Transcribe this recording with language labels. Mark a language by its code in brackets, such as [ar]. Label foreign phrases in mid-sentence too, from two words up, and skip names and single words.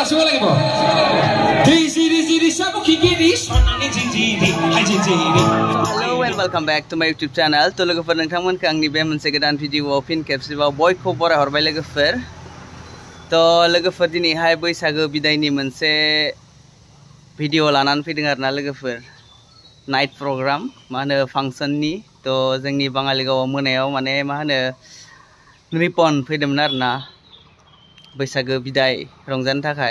[tl] lagi po. [en] Hello and welcome back to my YouTube channel. [brx] To logofer nongtangmonkho angni be monse godan video fin खेबसेबाव बयखौ बराय हरबाय लोगोफोर. तो लोगोफोर दिनैहाय बैसागो बिदायनि मोनसे भिडिअ लानानै फैदों आरोना लोगोफोर. नाइट प्रग्राम मा होनो फांसननि. तो जोंनि बाङालिगावआव मोनायाव माने मा होनो रिपन फैदोंमोन आरोना बैसागो बिदाय रंजानो थाखाय.